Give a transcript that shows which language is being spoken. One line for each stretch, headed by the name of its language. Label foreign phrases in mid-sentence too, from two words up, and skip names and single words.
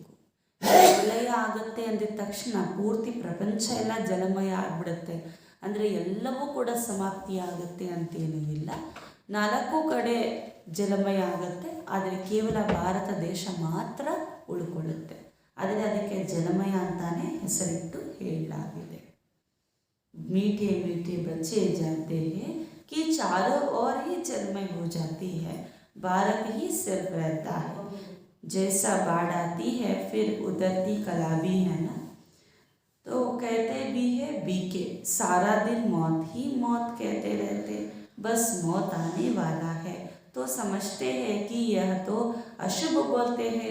Kannada: ಪ್ರಳಯ ಆಗುತ್ತೆ ಅಂದಿದ ತಕ್ಷಣ ಪೂರ್ತಿ ಪ್ರಪಂಚ ಎಲ್ಲ ಜಲಮಯ ಆಗಿಬಿಡುತ್ತೆ. ಅಂದರೆ ಎಲ್ಲವೂ ಕೂಡ ಸಮಾಪ್ತಿ ಆಗುತ್ತೆ ಅಂತೇನೂ ಇಲ್ಲ. 4 ಕಡೆ ಜಲಮಯ ಆಗುತ್ತೆ, ಆದರೆ ಕೇವಲ ಭಾರತ ದೇಶ ಮಾತ್ರ ಉಳ್ಕೊಳ್ಳುತ್ತೆ. ಆದರೆ ಅದಕ್ಕೆ ಜಲಮಯ ಅಂತಾನೆ ಹೆಸರಿಟ್ಟು ಹೇಳಲಾಗಿದೆ.
Hindi: मीठे मीठे बच्चे जानते हैं कि चारों ओर ही जलमय हो जाती है, भारत ही सिर्फ रहता है। जैसा बाढ़ आती है फिर उतरती कला भी है ना। तो कहते भी है बीके सारा दिन मौत ही मौत कहते रहते, बस मौत आने वाला है तो समझते हैं कि यह तो अशुभ बोलते हैं।